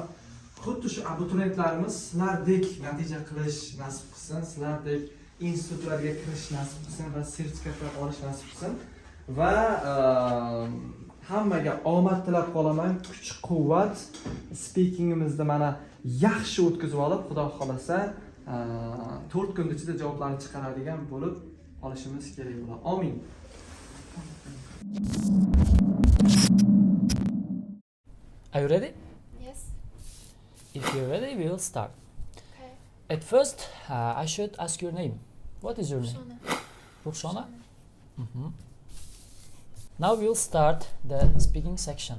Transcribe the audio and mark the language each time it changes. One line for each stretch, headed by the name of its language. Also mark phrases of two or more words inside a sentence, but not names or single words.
Uzbek: Xuddi shu abituriyentlarimiz sizlardek natija qilish nasib qilsin, sizlardek institutlarga kirish nasib qilsin va sertifikatlar olish nasib qilsin va hammaga omad tilab qolaman, kuch-quvvat. Speakingimizni mana yaxshi o'tkazib olib, xudo xolasa 4 kun ichida javoblarni chiqaradigan bo'lib olishimiz kerak bo'ladi. Amin.
English: Are you ready? Yes. If you're ready, we will start. Okay. At first, I should ask your name. What is your name? Ruxana. Now we will start the speaking section.